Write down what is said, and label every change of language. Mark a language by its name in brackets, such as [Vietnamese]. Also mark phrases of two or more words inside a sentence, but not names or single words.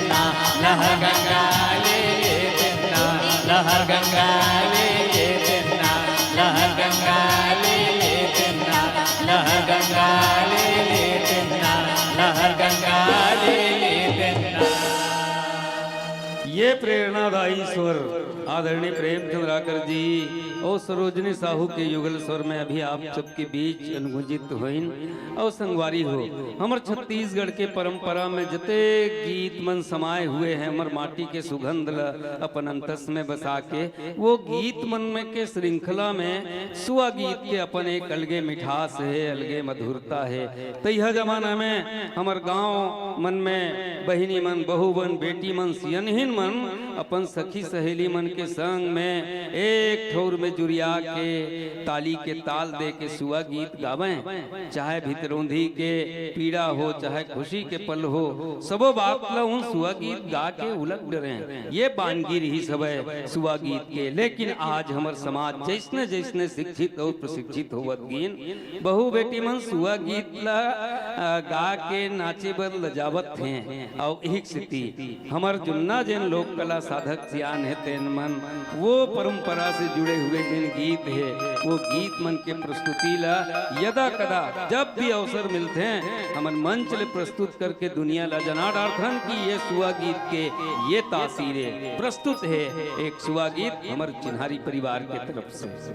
[Chhattisgarhi] लहर गंगा ले ले दिन। लहर गंगा ले ले दिन। लहर गंगा ले ले दिन। लहर गंगा ले ले दिन। लहर गंगा ले ले दिन। ये प्रेरणादायी स्वर आदरणीय प्रेमचंद राकर जी और सरोजनी साहू के युगल स्वर में अभी आप सबके बीच अनुगुंजित हुईन और संगवारी हो। हमर छत्तीसगढ़ के परंपरा में जते गीत मन समाये हुए हैं हमर माटी के सुगंध ल अपन अंतस में बसा के, वो गीत मन में के श्रृंखला में सुआ गीत के अपन एक अलगे मिठास है, अलगे मधुरता है। तो यह जमाना में हमर गाँव मन में बहिनी मन, बहू मन, बेटी मन, सियनहीन मन अपन सखी सहेली मन के संग में एक ठौर में जुरिया के ताली के ताल दे के सुआ गीत गावें। चाहे भितरौंधी के पीड़ा हो, चाहे खुशी के पल हो, सबो बात ला उन सुआ गीत गा के उलट डरे। ये बानगी रही सब है सुआ गीत के। लेकिन आज हमार समाज जैसने जैसने शिक्षित और प्रशिक्षित होवत गिन, बहु बेटी मन सुआ गीत ला गा के नाचे बर लजावत हैं और एक स्थिति हमर जुन्ना जिन लोक कला साधक सियान है तेन मन वो परंपरा से जुड़े हुए जिन गीत है वो गीत मन के प्रस्तुति ला यदा कदा जब भी अवसर मिलते हैं हमन मंच ले प्रस्तुत करके दुनिया ला जना डार्थन की ये सुआ गीत के ये तासीरे प्रस्तुत है एक सुआ गीत हमर चिन्हारी परिवार के तरफ से।